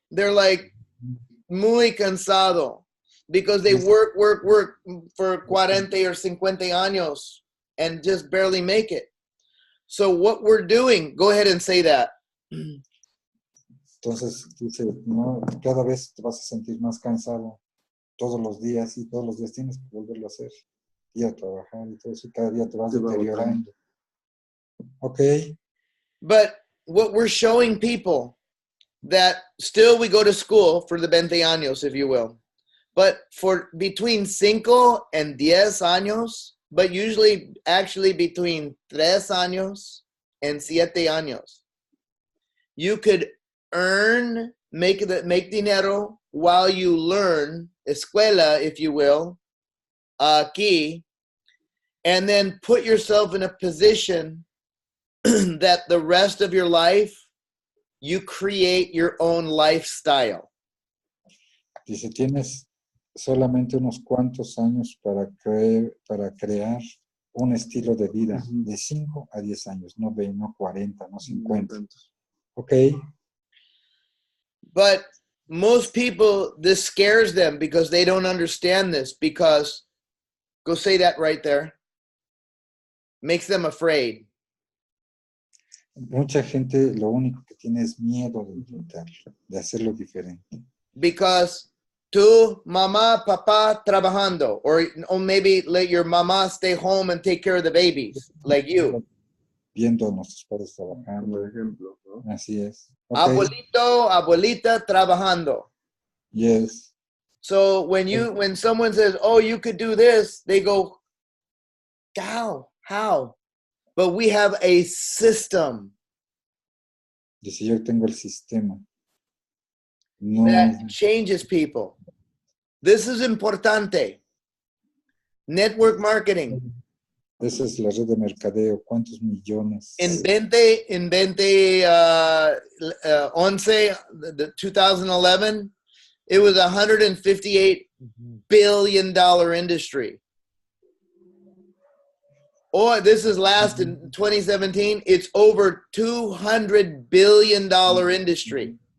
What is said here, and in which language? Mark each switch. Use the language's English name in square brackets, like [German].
[English] They're like [Spanish] muy cansado [English] because they work for 40 or 50 años and just barely make it. So what we're doing, go ahead and say that. [Spanish] entonces dice, no, cada vez te vas a sentir más cansado todos los días y todos los días tienes que volverlo a hacer, ir a trabajar y todo eso, y cada día te vas Te va deteriorando. Ok, [English] But what we're showing people that still we go to school for the 20 años, if you will, but for between 5 and 10 años, but usually actually between 3 años and 7 años, you could earn, make dinero while you learn, escuela, if you will, aquí, and then put yourself in a position that the rest of your life, you create your own lifestyle. [Spanish] dice, tienes solamente unos cuantos años para crear un estilo de vida de 5 a 10 años, no 20, no 40, no 50. Ok, [English] But most people, this scares them because they don't understand this, because, go say that right there, makes them afraid. [Spanish] mucha gente lo único que tiene es miedo de intentarlo, de hacerlo diferente. [English] Because [Spanish] tu mamá, papá trabajando, [English] or maybe let your mama stay home and take care of the babies, like you. [Spanish] Viendo a nuestros padres trabajando. Por ejemplo, ¿no? Así es. Ok, Abuelito, abuelita trabajando. [English] yes. So when someone says, "Oh, you could do this," they go, How? But we have a system [Spanish] Dice, yo tengo el sistema. No, [English] that changes people. This is importante. Network marketing. [Spanish] esa es la red de mercadeo. ¿Cuántos millones? [English] In 2011, it was a $158 billion industry. Or this is last in 2017, it's over $200 billion industry.